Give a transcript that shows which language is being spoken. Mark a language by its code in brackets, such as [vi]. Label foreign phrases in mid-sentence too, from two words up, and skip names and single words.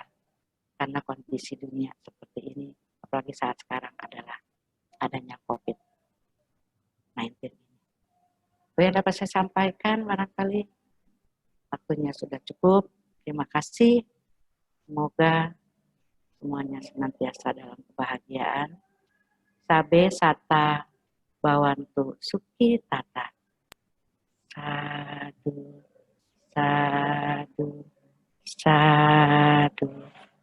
[id] Karena kondisi dunia seperti ini, apalagi saat sekarang adalah adanya COVID-19 ini. Itu yang dapat saya sampaikan, barangkali waktunya sudah cukup. Terima kasih. Semoga semuanya senantiasa dalam kebahagiaan. [pi] Sabe sata bawantu suki tata. Sadu, sadu, sadu.